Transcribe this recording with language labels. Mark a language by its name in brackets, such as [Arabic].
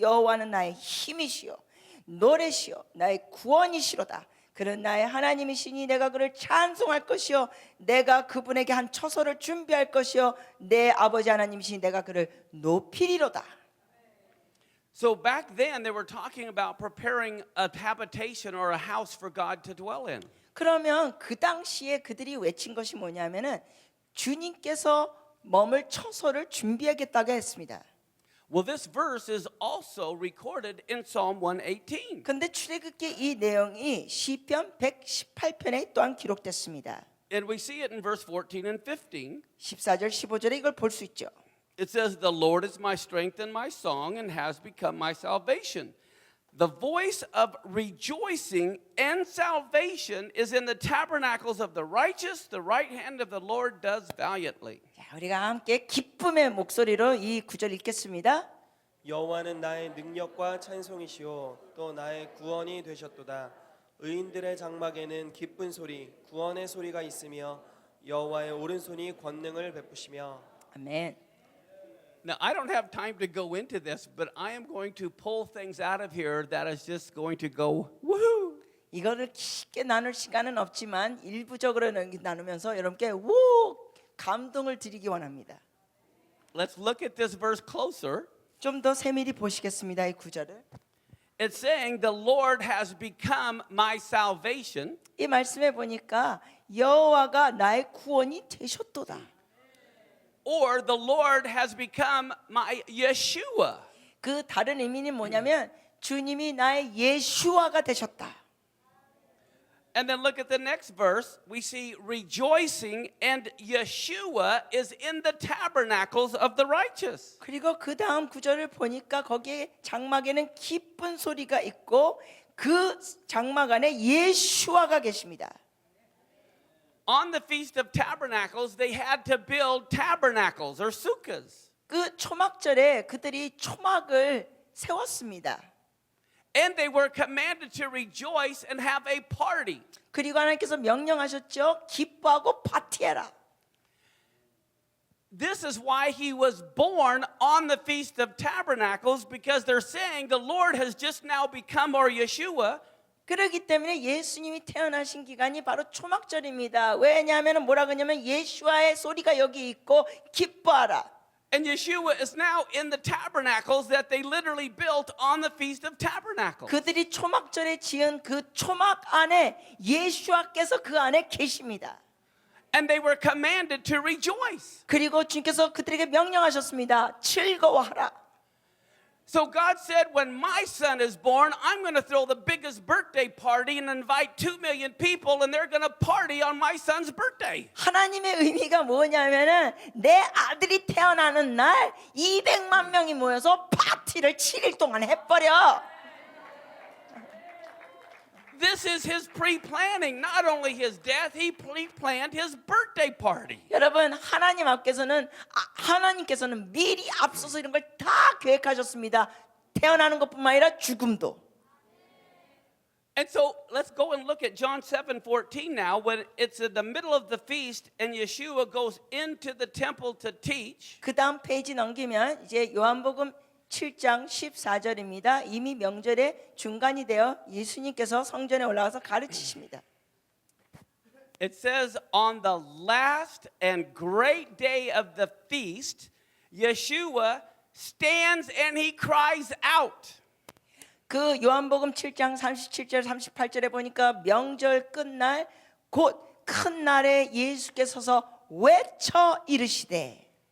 [Korean] 여호와는 나의 힘이시요 노래시요 나의 구원이시로다. 그는 나의 하나님이시니 내가 그를 찬송할 것이요 내가 그분에게 한 처소를 준비할 것이요 내 아버지 하나님이시니 내가 그를 높이리로다. [English] So back then they were talking about preparing a habitation or a house for God to dwell in. [Korean] 그러면 그 당시에 그들이 외친 것이 뭐냐면은 주님께서 머물 처소를 준비하겠다고 했습니다. [English] Well, this verse is also recorded in Psalm 118. [Korean] 근데 출애굽기 이 내용이 시편 118편에 또한 기록됐습니다. [English] And we see it in verse 14 and 15. [Korean] 14절 15절에 이걸 볼 수 있죠. [English] It says, the Lord is my strength and my song and has become my salvation. The voice of rejoicing and salvation is in the tabernacles of the righteous. The right hand of the Lord does valiantly. [Korean] 자, 우리가 함께 기쁨의 목소리로 이 구절 읽겠습니다. 여호와는 나의 능력과 찬송이시요 또 나의 구원이 되셨도다. 의인들의 장막에는 기쁜 소리 구원의 소리가 있으며 여호와의 오른손이 권능을 베푸시며. 아멘. [English] Now, I don't have time to go into this, but I am going to pull things out of here that is just going to go, woohoo! [Korean] 이거를 깊게 나눌 시간은 없지만 일부적으로 나누면서 여러분께 우 감동을 드리기 원합니다. [English] Let's look at this verse closer. [Korean] 좀 더 세밀히 보시겠습니다. 이 구절을. [English] It's saying the Lord has become my salvation. [Korean] 이 말씀에 보니까 여호와가 나의 구원이 되셨도다. [English] Or the Lord has become my Yeshua. [Korean] 그 다른 의미는 뭐냐면 주님이 나의 예수아가 되셨다. [English] And then look at the next verse. We see rejoicing and Yeshua is in the tabernacles of the righteous. [Korean] 그리고 그 다음 구절을 보니까 거기에 장막에는 기쁜 소리가 있고 그 장막 안에 예수아가 계십니다. [English] On the Feast of Tabernacles, they had to build tabernacles or sukkahs. [Korean] 그 초막절에 그들이 초막을 세웠습니다. [English] And they were commanded to rejoice and have a party. [Korean] 그리고 하나님께서 명령하셨죠. 기뻐하고 파티해라. [English] This is why he was born on the Feast of Tabernacles, because they're saying the Lord has just now become our Yeshua. [Korean] 그렇기 때문에 예수님이 태어나신 기간이 바로 초막절입니다. 왜냐하면 뭐라 그러냐면 예수와의 소리가 여기 있고 기뻐하라. [English] And Yeshua is now in the tabernacles that they literally built on the Feast of Tabernacles. [Korean] 그들이 초막절에 지은 그 초막 안에 예수와께서 그 안에 계십니다. [English] And they were commanded to rejoice. [Korean] 그리고 주님께서 그들에게 명령하셨습니다. 즐거워하라. [English] So God said, when my son is born, I'm going to throw the biggest birthday party and invite 2 million people, and they're going to party on my son's birthday. [Korean] 하나님의 의미가 뭐냐면은 내 아들이 태어나는 날 200만 명이 모여서 파티를 7일 동안 해버려. [English] this is his pre-planning. Not only his death, he pre-planned his birthday party. [Korean] 여러분 하나님께서는 미리 앞서서 이런 걸 다 계획하셨습니다. 태어나는 것뿐만 아니라 죽음도. [English] And so let's go and look at John 7:14 now, when it's in the middle of the feast and Yeshua goes into the temple to teach. [Korean] 그 다음 페이지 넘기면 이제 요한복음 7장 14절입니다. 이미 명절의 중간이 되어 예수님께서 성전에 올라가서 가르치십니다. [English] It says, on the last and great day of the feast, Yeshua stands and he cries out. [Korean] 그 요한복음 7장 37절 38절에 보니까 명절 끝날 곧 큰 날에 예수께서 서서 외쳐 이르시되.